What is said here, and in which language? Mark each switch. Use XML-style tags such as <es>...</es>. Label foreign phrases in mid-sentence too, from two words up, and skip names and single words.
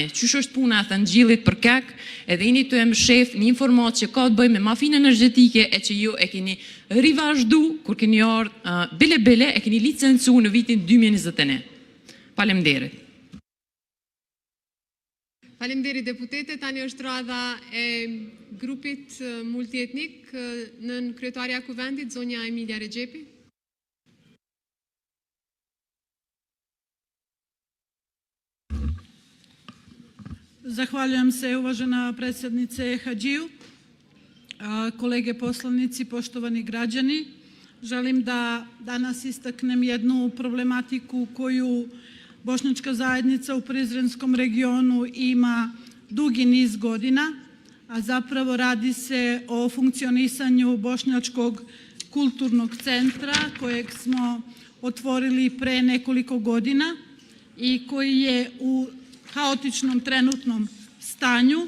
<sq>Qysh është puna e thëngjillit për KEK, edhe jeni të mshef një informat që ka të bëjë me mafinë energjetike e që ju e keni rivazhdu kur keni ardhur bile e keni licencu në vitin 2021. Faleminderit. Faleminderit deputete, tani është rada e grupit multietnik nën kryetaria e kuvendit, zonja Emilia Rexhepi.</sq> <bs>Zahvaljujem se, uvažena predsjednice Hadžiju, kolege poslanici, poštovani građani. Želim da danas istaknem jednu problematiku koju bošnjačka zajednica u Prizrenskom regionu ima dugi niz godina, a zapravo radi se o funkcionisanju Bošnjačkog kulturnog centra kojeg smo otvorili pre nekoliko godina i koji je u haotičnom trenutnom stanju.</bs>